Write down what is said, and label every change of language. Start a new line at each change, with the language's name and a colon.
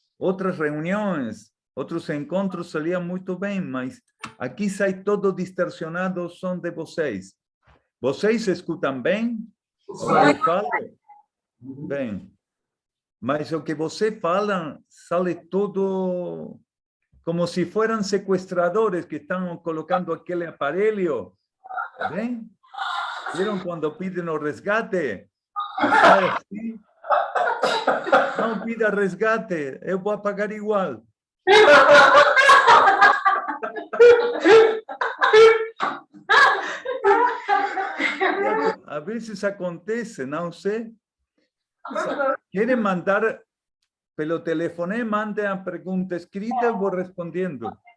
Portuguese: outras reuniões, outros encontros saliam muito bem, mas aqui sai todo distorcionado o som de vocês. Vocês escutam bem? Quando eu falo? Bem. Mas o que você fala
Spanish: sale todo como se fueran
Portuguese: sequestradores que estão colocando aquele aparelho.
Spanish: ¿Ven? ¿Vieron cuando piden
Portuguese: o resgate? Assim. Não pida resgate, eu vou pagar igual.
Spanish: A veces
Portuguese: acontece, não sei. Querem mandar pelo telefone, mandem a pergunta escrita, eu vou respondendo.